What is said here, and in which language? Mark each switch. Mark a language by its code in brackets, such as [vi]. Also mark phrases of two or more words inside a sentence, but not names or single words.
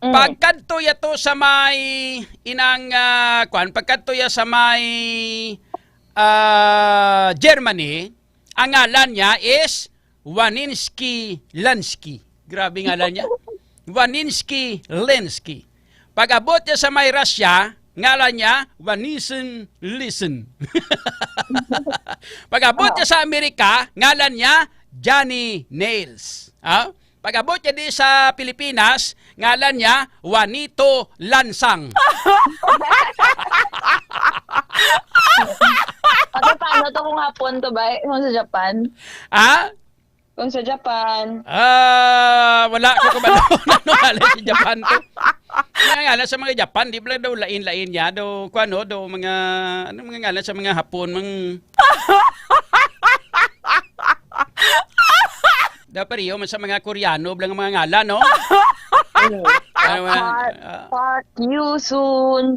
[hil] Pagkadto yato sa may inang pagkadto ya sa may Germany, ang ngalan niya is Waninsky Lansky. Grabe ngalan niya. Waninsky Lansky. Pag-abot niya sa may Russia, ngalan niya Wanisen Listen. Pag-abot niya sa Amerika, ngalan niya Johnny Nails. Pag-abot niya di sa Pilipinas, ngalan niya Juanito Lansang. Ate, paano to kung hapon to ba? Kung sa Japan? Kung sa Japan? Wala ko kumano ngalan sa Japan to. Mga ngalan sa mga Japan, di ba daw lain-lain niya? Daw, mga, mga ngalan sa mga Hapon, daw pariyo man sa mga Koreano, blang mga ngalan, no? Park Yoo-soon.